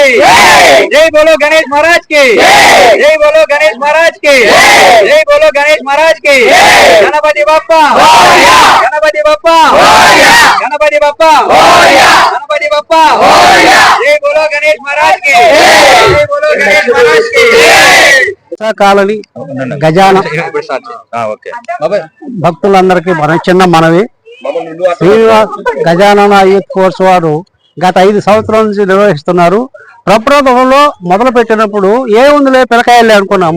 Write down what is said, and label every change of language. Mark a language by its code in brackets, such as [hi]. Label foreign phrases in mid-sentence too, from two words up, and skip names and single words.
[hi] जय बोलो गणेश महाराज के, जय बोलो गणेश महाराज के, जय बोलो गणेश महाराज के. गणपति बप्पा, गणपति बप्पा, गणपति बप्पा, गणपति बप्पा. जय बोलो गणेश महाराज के, जय बोलो गणेश महाराज के. [te] కాలనీ గజాన భక్తులందరికీ మన చిన్న మనవి. శ్రీనివాస్ గజానన యూత్ ఫోర్స్ వారు గత 5 సంవత్సరాల నుంచి నిర్వహిస్తున్నారు. ప్రప్రథమంలో మొదలు పెట్టినప్పుడు ఏముందిలే పిల్లకాయలే అనుకున్నాము.